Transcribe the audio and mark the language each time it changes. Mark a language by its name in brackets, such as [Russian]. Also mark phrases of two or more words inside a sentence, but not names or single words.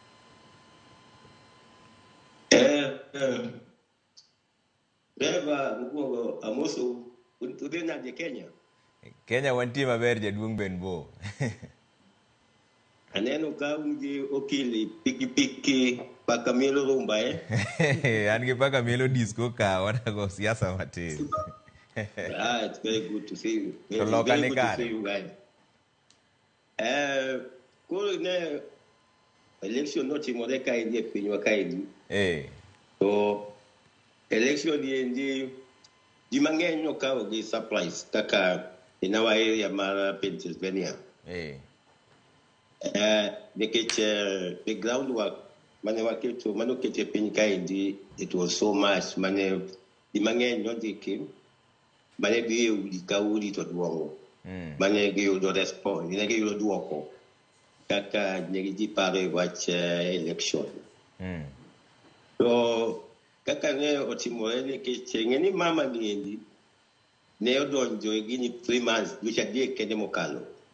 [Luo (Kenya and Tanzania)] Beba mkuongo amoso udhi nade Kenya? Kenya wantie maber jaduong' Benbo. Aneno ka ungi okili piki paka mielo rumba An gi paka mielo disco ka wanago siasa matin. [English] It's very good to see you. [Luo (Kenya and Tanzania)] To loka ni kare. [English] See you guys. [Luo (Kenya and Tanzania)] Kuro ne election no timore kaendi e pinywa kaendi. So election yendi ji mang'eny nokawo gi surprise kaka [English] in our area [Luo (Kenya and Tanzania)] mar Pennsylvania. Nikech [English] the groundwork [Luo (Kenya and Tanzania)] mane waketo mane okete piny kaendi, [English] it was so much [Luo (Kenya and Tanzania)] mane ji mang'eny nodhiki mane dhi e udi ka udi to duogo mane giyudo response ne giyudo duoko kaka ne ji paro e wach election. So kaka ne otimore nikech ng'eni mama niendi ne odonjo e gini 3 months dweche adek kende mokalo.